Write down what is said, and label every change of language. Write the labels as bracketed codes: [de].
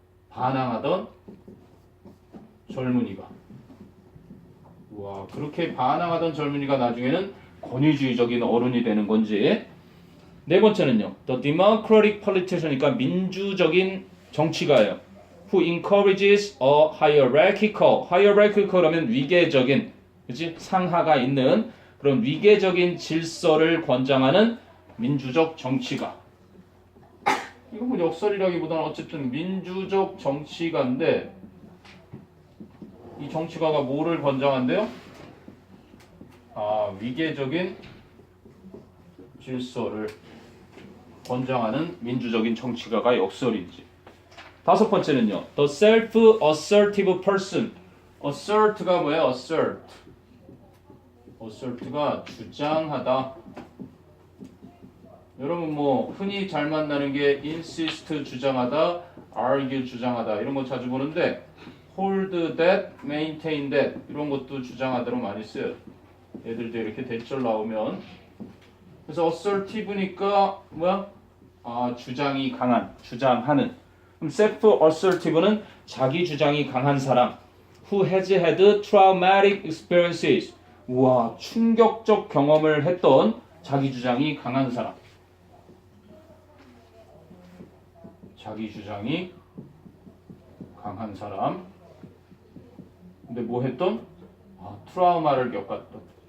[ko] 반항하던 젊은이가. 와, 그렇게 반항하던 젊은이가 나중에는 권위주의적인 어른이 되는 건지. 네 번째는요. [en] The democratic politician, [ko] 그러니까 민주적인 정치가예요. [en] Who encourages a hierarchical [ko] 하면 위계적인, 그렇지? 상하가 있는 그런 위계적인 질서를 권장하는 민주적 정치가. 이건 뭐 역설이라기보다는 어쨌든 민주적 정치가인데 이 정치가가 뭐를 권장한대요? 위계적인 질서를 권장하는 민주적인 정치가가 역설인지. 다섯 번째는요. [en] The self-assertive person. [ko] assert가 뭐예요? assert. assert가 주장하다. 여러분 뭐 흔히 잘 만나는 게 insist 주장하다, argue 주장하다 이런 거 자주 보는데 [en] hold that, maintain that [ko] 이런 것도 주장하다로 많이 써요. 얘들도 이렇게 대절 나오면. 그래서 assertive니까 뭐야? 주장이 강한, 주장하는. 그럼 self-assertive는 자기 주장이 강한 사람. [en] Who has had traumatic experiences. [ko] 우와, 충격적 경험을 했던 자기 주장이 강한 사람. 자기 주장이 강한 사람. 근데 뭐 했던? 트라우마를 겪었던.